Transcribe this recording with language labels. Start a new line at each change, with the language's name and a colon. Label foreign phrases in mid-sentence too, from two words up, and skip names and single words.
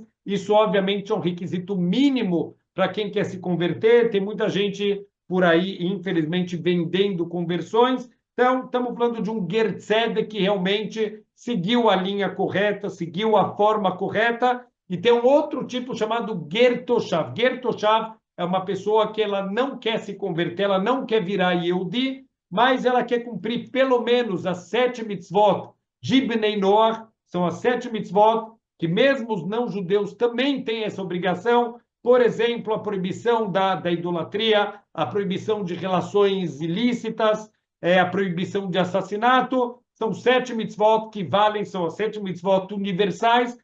Portuguese: Isso, obviamente, é um requisito mínimo para quem quer se converter. Tem muita gente por aí, infelizmente, vendendo conversões. Então, estamos falando de um
Hebrew: גר צדק
Portuguese: que realmente seguiu a linha correta, seguiu a forma correta. E tem um outro tipo chamado
Hebrew: גר תושב. גר תושב
Portuguese: é uma pessoa que ela não quer se converter, ela não quer virar Yehudi, mas ela quer cumprir pelo menos as 7 mitzvot de
Hebrew: בני נח,
Portuguese: são as 7 mitzvot que mesmo os não-judeus também têm essa obrigação, por exemplo, a proibição da idolatria, a proibição de relações ilícitas, a proibição de assassinato, são 7 mitzvot que valem, são as 7 mitzvot universais.